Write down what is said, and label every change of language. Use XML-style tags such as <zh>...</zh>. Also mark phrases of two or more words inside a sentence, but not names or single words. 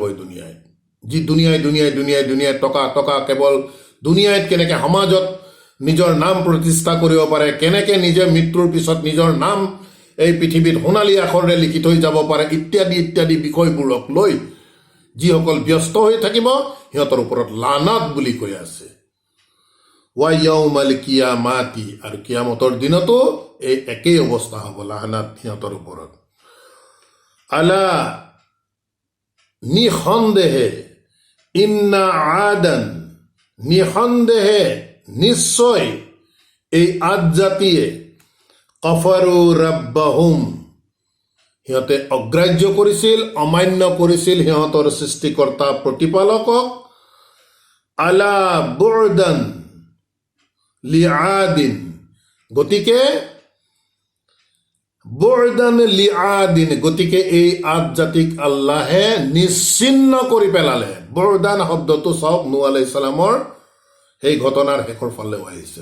<as>এই দুনিয়াই যি দুনিয়াই টকা কেৱল দুনিয়াত কেনেকৈ সমাজত নিজৰ নাম প্ৰতিষ্ঠা কৰিব পাৰে, কেনেকৈ নিজে মৃত্যুৰ পিছত নিজৰ নাম এই পৃথিৱীত সোণালী আখৰেৰে লিখি থৈ যাব পাৰে, ইত্যাদি বিষয়বোৰক লৈ যিসকল ব্যস্ত হৈ থাকিব, সিহঁতৰ ওপৰত লানাত বুলি কৈ আছে।</as> <ar>ويوم القيامة,</ar> <as>আৰু কিয়ামতৰ দিনতো এই একেই অৱস্থা হ'ব, লানাত সিহঁতৰ ওপৰত। আলা, নিঃসন্দেহে,</as> <ar>إن عادا,</ar> <as>নিঃসন্দেহে, নিশ্চয় এই আদজাতিয়ে</as> <ar>كفروا ربهم,</ar> <as>সিহঁতে অগ্ৰাহ্য কৰিছিল, অমান্য কৰিছিল সিহঁতৰ সৃষ্টিকৰ্তা প্ৰতিপালকক।</as> <ar>ألا بعدا لعاد,</ar> <as>গতিকে</as> <ar>بعدا لعاد,</ar> <as>গতিকে এই আদজাতিক আল্লাহে নিশ্চিন্ন কৰি পেলালে। বু'দান শব্দটো চাওক, নূহ আলাইহিস সালামৰ সেই ঘটনাৰ শেষৰ ফালেও আহিছে।</as>